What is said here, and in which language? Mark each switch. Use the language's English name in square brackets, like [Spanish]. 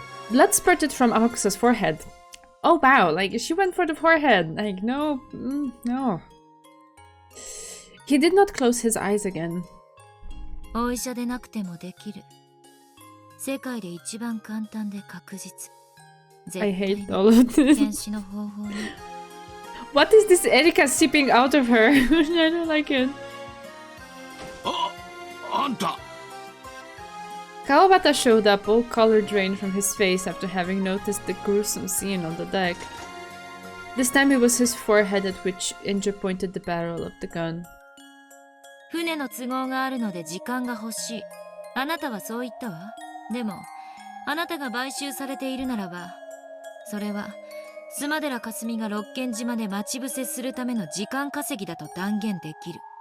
[English] Blood spurted from Amakusa's forehead. Oh wow, like she went for the forehead. Like no, no. He did not close his eyes again. [Japanese] お医者でなくてもできる。世界で一番簡単で確実。 [English] I hate all of this. [Japanese] 検視の方法に。 [English] What is this Erika seeping out of her? I don't like it. [Japanese] あんた。 [English] Kawabata showed up, all color drained from his face after having noticed the gruesome scene on the deck. This time it was his forehead at which Enja pointed the barrel of the gun. [Japanese] 船の都合があるので時間が欲しい。あなたはそう言ったわ。でも、あなたが買収されているならば、それは須磨寺かすみが六軒島で待ち伏せするための時間稼ぎだと断言できる。